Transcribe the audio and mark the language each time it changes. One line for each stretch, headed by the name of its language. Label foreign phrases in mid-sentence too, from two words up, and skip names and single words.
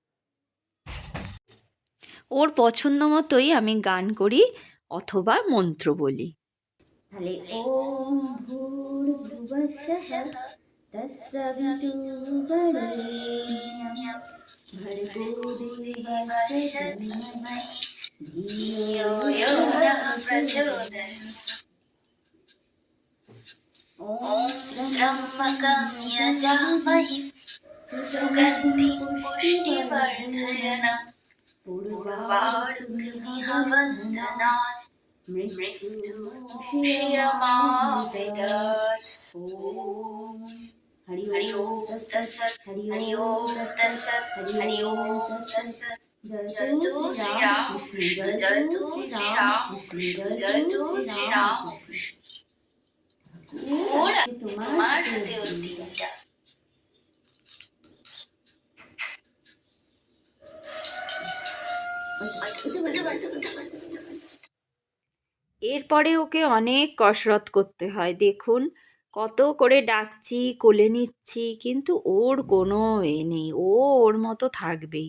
Bangla: ওর পছন্দ মতোই আমি গান করি অথবা মন্ত্র বলি।
Sanskrit: তাহলে ওম ভূর্ভুবস্সঃ তস্সবিতুর্বরেণ্যং ভর্গো দেবস্য ধীমহি ধিয়ো यो नः प्रचोदयात्। ॐ त्र्यम्बकं यजामहे सुगन्धिं पुष्टिवर्धनम् उर्वारुकमिव बन्धनात् मृत्युमुक्षीयमामृतात्। ॐ हरि ओम तत्सत् हरि ओम तत्सत् हरि ओम तत्सत्। जय तो श्री राम कृष्ण, जय तो श्री राम कृष्ण, जय तो श्री राम कृष्ण।
Bangla: তোমার হাতে ওই দিনটা। এরপরে ওকে অনেক কসরত করতে হয়, দেখুন কত করে ডাকছি, কোলে নিচ্ছি, কিন্তু ওর কোনো নেই, ও ওর মতো থাকবেই।